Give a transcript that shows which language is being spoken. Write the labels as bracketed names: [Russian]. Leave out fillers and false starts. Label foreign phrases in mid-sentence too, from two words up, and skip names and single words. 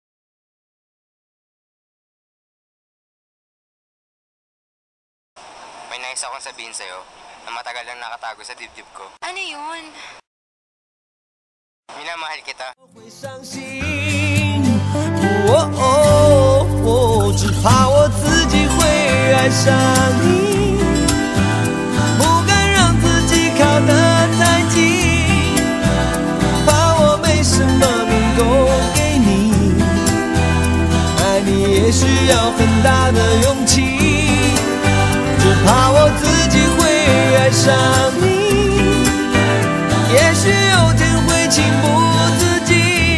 [Filipino] May nais akong sabihin sa'yo na matagal lang nakatago sa dibdib ko. Ano yun? Minamahal kita. [Chinese] 会伤心，只怕我自己会爱上你，不敢让自己靠得太近，怕我没什么能够给你，爱你也需要很大的勇气，只怕我自己会爱上你，也许有天会情不自禁。